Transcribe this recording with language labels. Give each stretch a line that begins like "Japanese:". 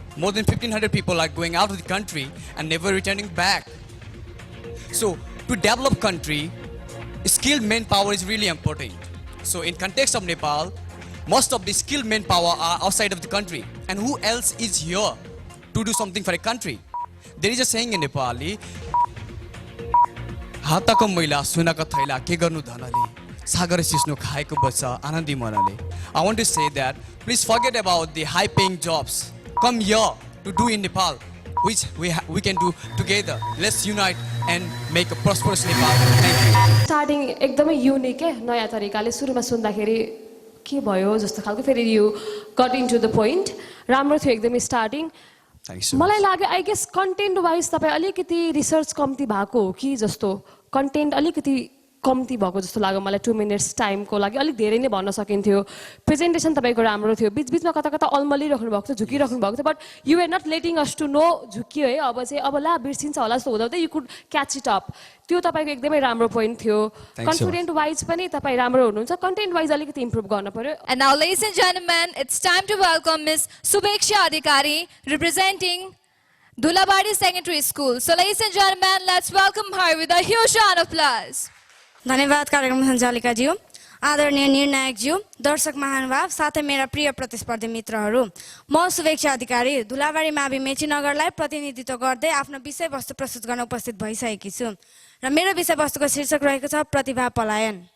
English: More than 1,500 people are going out of the country and never returning back. So to develop country, skilled manpower is really important. So in context of Nepal, most of the skilled manpower are outside of the country. And who else is here to do something for a country? There is a saying in Nepali,
Nepali: हातको मैला सुनको थैला के गर्नु धनले सागर सिस्नु खाएको बच्चा आनन्दी मनले.
English: I want to say that please forget about the high paying jobs. Come here to do in Nepal, which we can do together. Let's unite and make a prosperous Nepal. Thank you.
Nepali: Starting एकदमै unique है, नयाँ तरिकाले सुरुमा सुन्दाखेरि के भयो जस्तो खालको, फेरि
English: you got into the point,
Nepali: राम्रो थियो एकदमै स्टार्टिङ।
English: Thanks so
Nepali: मलाई लाग्यो
English: I guess
Nepali: कन्टेन्ट वाइज तपाईँ अलिकति रिसर्च कम्ती भएको हो कि जस्तो, कन्टेन्ट अलिकति कम्ती भएको जस्तो लाग्यो मलाई। 2 मिनट्स टाइमको लागि अलिक धेरै नै भन्न सकिन्थ्यो। प्रेजेन्टेसन तपाईँको राम्रो थियो, बिचबिचमा कता कता अल्मलिराख्नु भएको थियो, झुकिराख्नु भएको थियो,
English: but you are not letting us to know
Nepali: झुकियो है, अब चाहिँ अब ला बिर्सिन्छ होला जस्तो हुँदा
English: You could catch it up.
Nepali: त्यो तपाईँको एकदमै राम्रो पोइन्ट थियो। कन्फिडेन्ट वाइज पनि तपाईँ राम्रो हुनुहुन्छ, कन्टेन्ट वाइज अलिकति इम्प्रुभ गर्न पर्यो।
English: And now, ladies and gentlemen, it's time to welcome Ms. Subeksha Adhikari, representing Dhulabari Secondary School. So, ladies and gentlemen, let's welcome her with a huge round of applause.
Nepali: धन्यवाद कार्यक्रम सञ्चालिकाज्यू, आदरणीय निर्णायकज्यू, दर्शक महानुभाव, साथै मेरा प्रिय प्रतिस्पर्धी मित्रहरू, म सुवेक्षा अधिकारी धुलाबारी मावि मेचीनगरलाई प्रतिनिधित्व गर्दै आफ्नो विषयवस्तु प्रस्तुत गर्न उपस्थित भइसकेकी छु र मेरो विषयवस्तुको शीर्षक रहेको छ प्रतिभा पलायन।